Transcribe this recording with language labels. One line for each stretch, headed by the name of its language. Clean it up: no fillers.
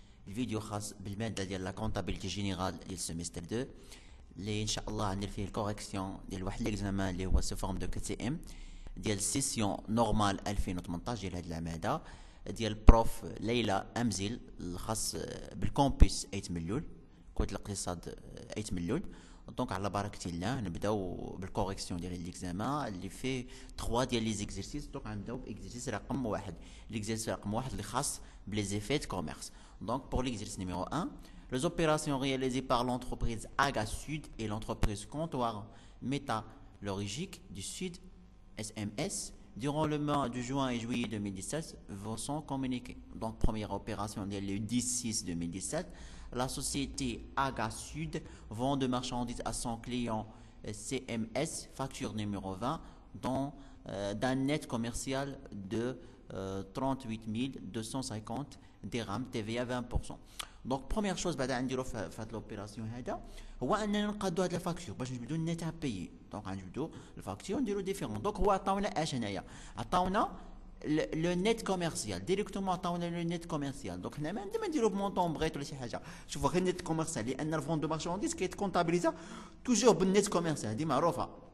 Arabic: الفيديو خاص بالمادة ديال لا كونتابيلتي جينيرال ديال سيمستر 2 اللي إن شاء الله غندير فيه الكوريكسيون ديال واحد ليكزامان اللي هو سو فورم دو كي تي ام ديال سيسيون نورمال 2018 ديال هاد العام هذا ديال بروف ليلى أمزيل الخاص بالكومبوس 8 مليون كود الاقتصاد 8 مليون. دونك على بركة الله نبداو بالكوريكسيون ديال ليكزامان اللي فيه 3 ديال لي زيكزيرسيس. دونك غنبداو باكزيرسيس رقم 1. ليكزيرسيس رقم 1 اللي خاص بلي زيفيت كوميرس.
French: دونك pour l'exercice numéro 1, les opérations réalisées par l'entreprise Aga Sud et l'entreprise comptoir métallurgique du Sud SMS durant le mois de juin et juillet 2017 vous sont communiquées. Donc première opération dès le 10/6/2017, la société Aga Sud vend de marchandises à son client CMS, facture numéro 20, d'un net commercial de 38 250 dirhams, TVA 20%. Donc première chose
Arabic: بعدا نديرو في هاد لوبيراسيون هذا هو اننا نقادو هاد الفاكتور باش نبداو النت ابيي. دونك غنبداو الفاكتور نديرو ديفيرون. دونك هو عطاونا اش هنايا؟ عطاونا لو نيت كوميرسيال ديريكتومون عطاونا لو نيت كوميرسيال. دونك حنا ما عندنا ما نديرو بمونطون بغيت ولا شي حاجه. شوفوا غير النيت كوميرسيال لان الفون دو مارشانديز كيتكونطابيليزا توجور بالنيت كوميرسيال هذه معروفه.